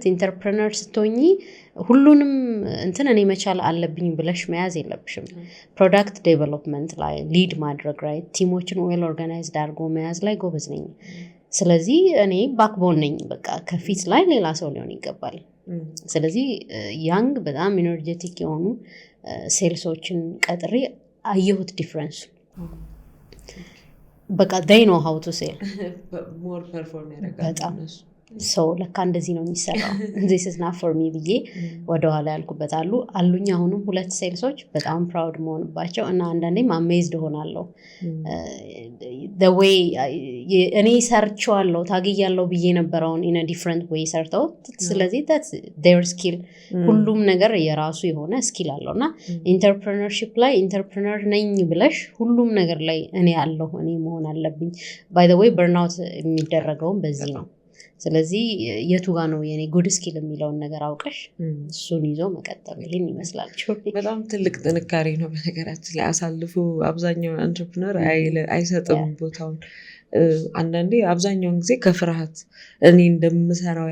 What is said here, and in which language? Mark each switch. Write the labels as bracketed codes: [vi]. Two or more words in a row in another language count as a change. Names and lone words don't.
[am] ኢንተርፕረነር ስትሆኚ ሁሉንም እንትን እኔ መቻል አለብኝ ብለሽ መያዝ የለብሽም። [en] product development [am] ላይ ሊድ ማድረግ [en] right teams well organized [am] አድርጎ መያዝ ላይ ጎበዝ ነኝ። ስለዚህ እኔ ባክቦን ነኝ። በቃ ከፊት ላይ ሌላ ሰው ሊሆን ይገባል። ስለዚህ ያንግ በጣም ኢነርጄቲክ የሆኑ ሴልሶችን ቀጥሬ አየሁት ዲፍረንስ። በቃ [en] they know how to sell more perform [am] በጣም ሰው ለካ እንደዚህ ነው የሚሰራው [en] this is not for me [am] ብዬ ወደኋላ ያልኩበት አሉኝ። አሁንም 2 ሴልሶች በጣም ፕራውድ መሆንባቸው እና አንዳንዴም አሜዝድ ሆናለሁ [en] the way [am] እኔ ሰርቼዋለሁ ታግያለሁ ብዬ ነበረውን [en] in a different way [am] ሰርተው። ስለዚህ [en] that's their skill። [am] ሁሉም ነገር የራሱ የሆነ ስኪል አለው እና ኢንተርፕረነርሺፕ ላይ ኢንተርፕረነር ነኝ ብለሽ ሁሉም ነገር ላይ እኔ አለሁ እኔ መሆን አለብኝ። [en] by the way burnout [am] የሚደረገውም በዚህ ነው። ስለዚህ የቱ ጋር ነው የኔ ጉድ ስኪል የሚለውን ነገር አውቀሽ እሱን ይዞ መቀጠል ይሄን ይመስላል። በጣም ትልቅ ጥንካሬ ነው። በነገራችን ላይ አሳልፎ አብዛኛው ኢንተርፕረነር አይሰጥም ቦታውን። አንዳንዴ አብዛኛውን ጊዜ ከፍርሃት እኔ እንደምሰራው